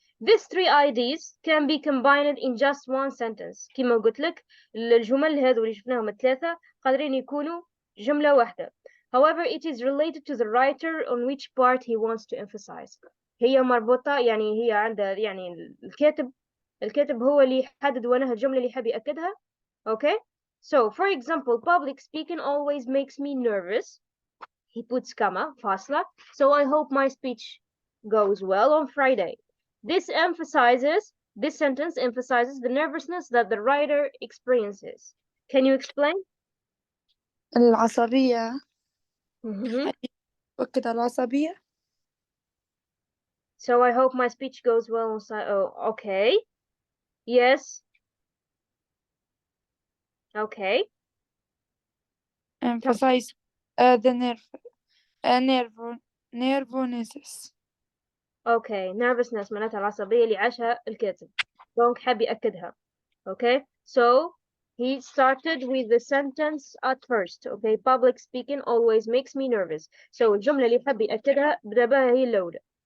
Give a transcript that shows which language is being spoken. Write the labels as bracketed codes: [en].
[en] These three ideas can be combined in just one sentence. [ar] كما قلت لك الجمل هذو اللي شفناهم الثلاثة قادرين يكونوا جملة واحدة. [en] However, it is related to the writer on which part he wants to emphasize. [ar] هي مربوطة، يعني هي عندها، يعني الكاتب هو اللي يحدد وينها الجملة اللي يحب يأكدها. [en] Okay. So, for example, public speaking always makes me nervous. He puts comma, [ar] فاصلة. [en] So I hope my speech goes well on Friday. This sentence emphasizes the nervousness that the writer experiences. Can you explain? [ar] العصبية. Mm-hmm. أؤكد على العصبية. [en] So I hope my speech goes well on oh, okay. Yes. Okay. Emphasize the nervousness. Okay. Nervousness [ar] معناتها العصبية اللي عاشها الكاتب. [fr] Donc [ar] حاب يأكدها. [en] Okay. So he started with the sentence at first. Okay. Public speaking always makes me nervous. So [ar] الجملة اللي حاب يأكدها بدأ بها هي الأولى.